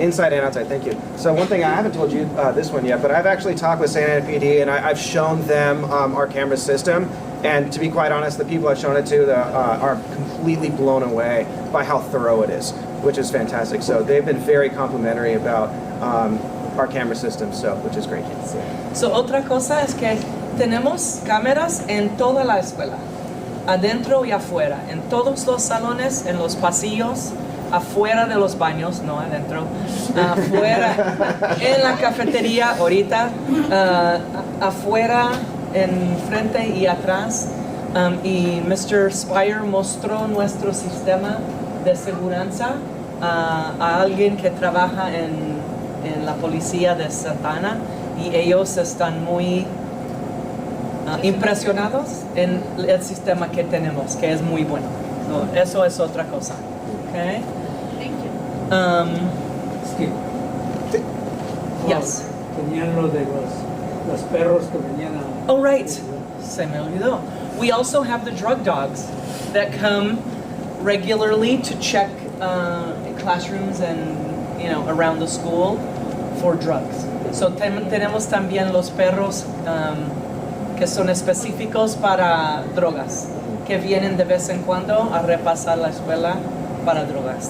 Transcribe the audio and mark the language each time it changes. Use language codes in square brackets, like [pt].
[en] Inside and outside, thank you. So one thing, I haven't told you this one yet, but I've actually talked with Santa Ana PD and I've shown them our camera system. And to be quite honest, the people I've shown it to are completely blown away by how thorough it is, which is fantastic. So they've been very complimentary about our camera system, so which is great. [es] So otra cosa es que tenemos cámaras en toda la escuela, adentro y afuera, en todos los salones, en los pasillos, afuera de los baños, no adentro, afuera, en la cafetería ahorita, afuera, en frente y atrás. Y Mr. Spire mostró nuestro sistema de seguridad a alguien que trabaja en la policía de Santa Ana y ellos están muy impresionados en el sistema que tenemos, que es muy bueno. So, eso es otra cosa. Okay? [en] Thank you. Yes. [es] Tenían lo de los perros que venían a... [en] Oh, right. [es] Se me olvidó. [en] We also have the drug dogs that come regularly to check classrooms and, around the school for drugs. [es] So tenemos también los perros que son específicos para drogas, que vienen de vez en cuando a repasar la escuela para drogas.